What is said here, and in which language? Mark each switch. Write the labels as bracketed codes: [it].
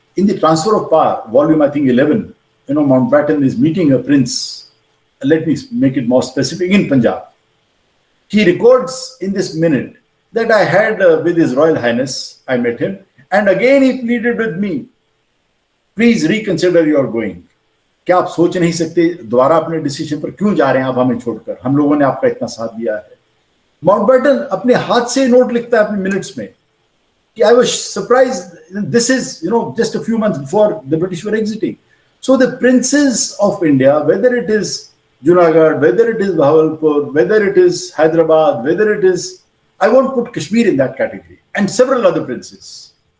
[en] In the Transfer of Power, volume, I think 11, Mountbatten is meeting a prince. Let me make it more specific, in Punjab. He records in this minute that I had with His Royal Highness, I met him, and again he pleaded with me, please reconsider your going. [hi] क्या आप सोच नहीं सकते दोबारा अपने decision पर क्यों जा रहे हैं आप हमें छोड़कर, हम लोगों ने आपका इतना साथ दिया है. माउंटबेटन अपने हाथ से नोट लिखता है अपने मिनट्स में कि [en] I was surprised, this is just a few months before the British were exiting. So the princes of India, whether it is Junagadh, whether it is Bahawalpur, whether it is Hyderabad, whether it is, I won't put Kashmir in that category, and several other princes.